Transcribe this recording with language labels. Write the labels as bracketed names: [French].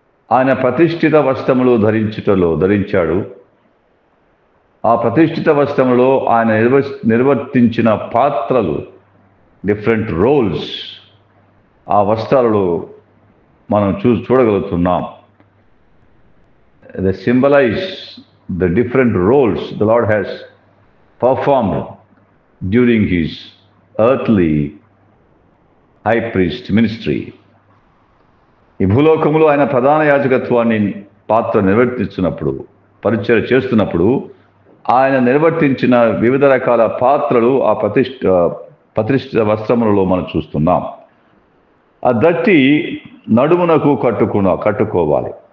[Telugu] ఆయన ప్రతిష్ఠిత వస్త్రములు ధరించాడు. ఆ ప్రతిష్ఠిత వస్త్రములో ఆయన నిర్వర్తించిన పాత్రలు, [English] different roles, [Telugu] ఆ వస్త్రాలలో మనం చూడగలుగుతున్నాం. [English] They symbolize the different roles the Lord has performed during his earthly high priest ministry. [Telugu] ఈ భూలోకములో ఆయన ప్రధాన యాజకత్వాన్ని పాత్ర నిర్వర్తిస్తున్నప్పుడు, పరిచర్య చేస్తున్నప్పుడు ఆయన నిర్వర్తించిన వివిధ రకాల పాత్రలు ఆ ప్రతిష్ఠిత వస్త్రములలో మనం చూస్తున్నాం. ఆ దట్టి నడుమునకు కట్టుకోవాలి.